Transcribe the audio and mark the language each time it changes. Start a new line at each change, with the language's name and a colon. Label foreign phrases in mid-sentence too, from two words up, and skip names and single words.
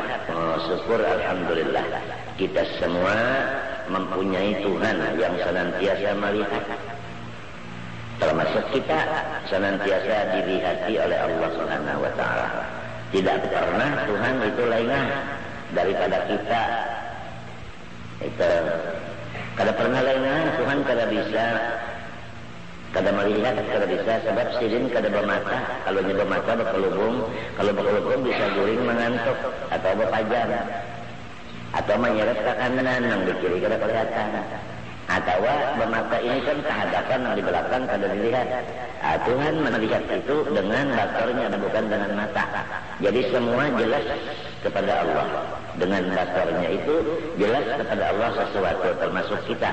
Indonesian: Syukur alhamdulillah kita semua mempunyai Tuhan yang senantiasa melihat. Termasuk kita senantiasa dilihati oleh Allah Subhanahu wa taala. Tidak pernah Tuhan itu lengah daripada kita.
Banjar: Itu kada pernah lengah Tuhan, kada bisa, kada melihat, kada bisa, sebab sidin kada bermata. Kalau nya bermata berkelubung, kalau berkelubung bisa guring mengantuk atau berpajar atau menyeret ke kanan yang di kiri kada kelihatan.
Indonesian: Atau bermata ini kan kehadapan yang di belakang kada dilihat. Tuhan melihat itu dengan basarnya dan bukan dengan mata. Jadi semua jelas kepada Allah. Dengan basarnya itu jelas kepada Allah sesuatu, termasuk kita.